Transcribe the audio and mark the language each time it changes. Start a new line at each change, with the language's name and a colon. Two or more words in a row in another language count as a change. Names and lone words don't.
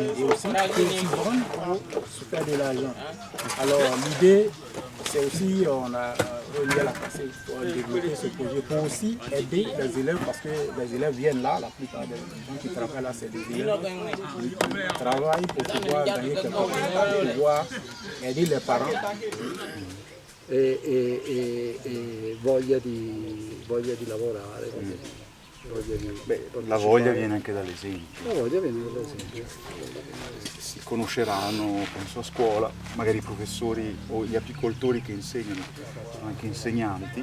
French: Et aussi, tu peux aussi vendre pour se faire de l'argent. Alors, l'idée, c'est aussi, on a relié à la passée pour développer ce projet, pour aussi aider les élèves, parce que les élèves viennent là, la plupart des gens qui travaillent là, c'est des élèves qui travaillent pour pouvoir gagner quelque chose, pour pouvoir aider les parents.
Italian: E voglia di lavorare. La voglia viene anche dall'esempio. La voglia viene dall'esempio. conosceranno, penso a scuola, magari i professori o gli apicoltori che insegnano, sono anche insegnanti.